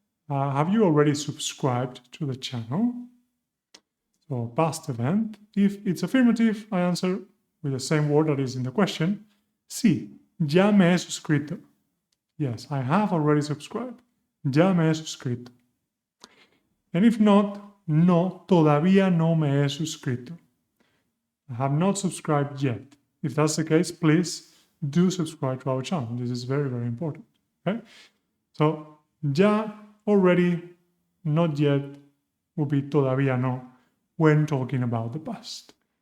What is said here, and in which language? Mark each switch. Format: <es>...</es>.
<en>Have you already subscribed to the channel? So, past event. If it's affirmative, I answer with the same word that is in the question.</en> <es>Sí, ya me he suscrito.</es> <en>Yes, I have already subscribed.</en> <es>Ya me he suscrito.</es> <en>And if not,</en> <es>no, todavía no me he suscrito.</es> <en>I have not subscribed yet. If that's the case, please do subscribe to our channel. This is very, very important. Okay? So, ya, already, not yet, would be</en> <es>todavía no</es> <en>when talking about the past.</en>